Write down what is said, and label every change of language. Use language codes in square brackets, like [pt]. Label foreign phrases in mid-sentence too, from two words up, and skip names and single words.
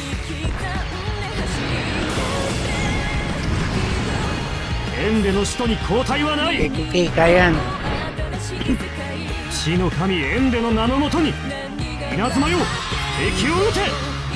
[ja] エンデの使徒に交代はない。 [tl] Okay, kaya yan. [ja] 死の神エンデの名のもとに稲妻よ、敵を撃て。